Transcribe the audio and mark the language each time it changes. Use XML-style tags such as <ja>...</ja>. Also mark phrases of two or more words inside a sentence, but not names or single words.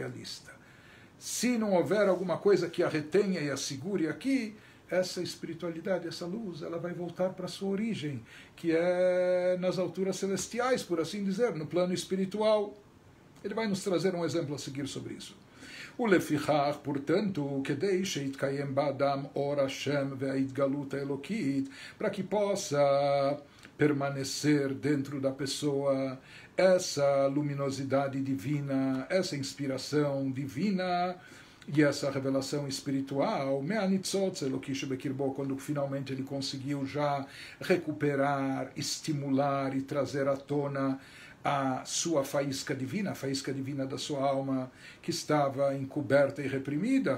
<pt>Se não houver alguma coisa que a retenha e a segure aqui, essa espiritualidade, essa luz, ela vai voltar para a sua origem, que é nas alturas celestiais, por assim dizer, no plano espiritual. Ele vai nos trazer um exemplo a seguir sobre isso.</pt> <he>ולפיכך, portanto, כדי שיתקיים באדם אור השם וההתגלות האלוקית,</he> <pt>para que possa permanecer dentro da pessoa essa luminosidade divina, essa inspiração divina e essa revelação espiritual, quando finalmente ele conseguiu já recuperar, estimular e trazer à tona a sua faísca divina, a faísca divina da sua alma que estava encoberta e reprimida.</pt>